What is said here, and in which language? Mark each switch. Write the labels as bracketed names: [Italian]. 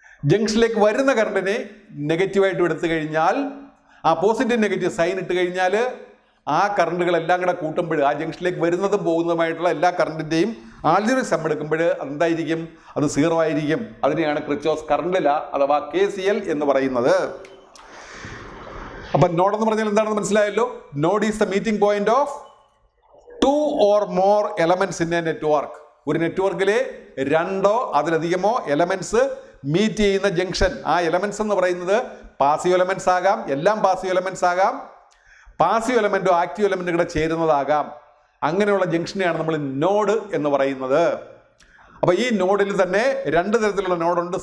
[Malayalam] ജംഗ്ഷനിലേക്ക് വരുന്ന കറണ്ടിനെ നെഗറ്റീവായിട്ട് എടുത്തു കഴിഞ്ഞാൽ, ആ പോസിറ്റീവ് നെഗറ്റീവ് സൈൻ ഇട്ട് കഴിഞ്ഞാൽ ആ കറണ്ടുകളെല്ലാം കൂടെ കൂട്ടുമ്പോൾ, ആ ജംഗ്ഷനിലേക്ക് വരുന്നതും പോകുന്നതുമായിട്ടുള്ള എല്ലാ കറണ്ടിൻ്റെയും ആൽജിബ്രിക് സം എടുക്കുമ്പോൾ അതെന്തായിരിക്കും? അത് 0 ആയിരിക്കും. അതിനെയാണ് ക്രിച്ചോസ് കറണ്ട് ലാ അഥവാ KCL എന്ന് പറയുന്നത്. അപ്പം നോഡ് എന്ന് പറഞ്ഞാൽ എന്താണെന്ന് മനസ്സിലായല്ലോ. [English] Node is the meeting point of 2 or more elements in a network. [Malayalam] ഒരു നെറ്റ്വർക്കിലെ 2 അതിലധികമോ എലമെന്റ്സ് മീറ്റ് ചെയ്യുന്ന ജംഗ്ഷൻ. ആ എലമെന്റ്സ് എന്ന് പറയുന്നത് പാസീവ് എലമെന്റ്സ് ആകാം, എല്ലാം പാസീവ് എലമെന്റ്സ് ആകാം, പാസീവ് എലമെന്റോ ആക്റ്റീവ് എലമെന്റും കൂടെ ചേരുന്നതാകാം. അങ്ങനെയുള്ള ജംഗ്ഷനെയാണ് നമ്മൾ നോഡ് എന്ന് പറയുന്നത്. അപ്പൊ ഈ നോഡിൽ തന്നെ 2 തരത്തിലുള്ള നോഡുണ്ട്.